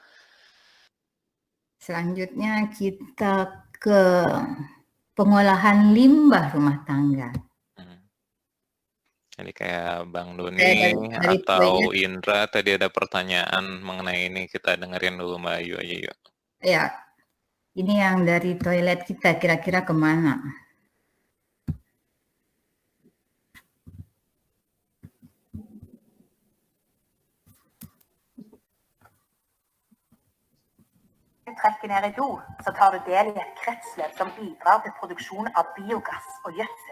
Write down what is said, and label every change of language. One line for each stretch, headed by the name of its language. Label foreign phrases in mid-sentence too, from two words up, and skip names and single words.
Indonesian: Selanjutnya kita ke pengolahan limbah rumah tangga. Jadi kayak Bang Doni atau Indra tadi ada pertanyaan mengenai ini, kita dengerin dulu Mbak Ayu aja yuk. Ya, ini yang dari toilet kita kira-kira kemana?
Norwegian: Trekker ned i do, så tar du del i et kretsløp som bidrar til produksjon av biogass og gjødsel.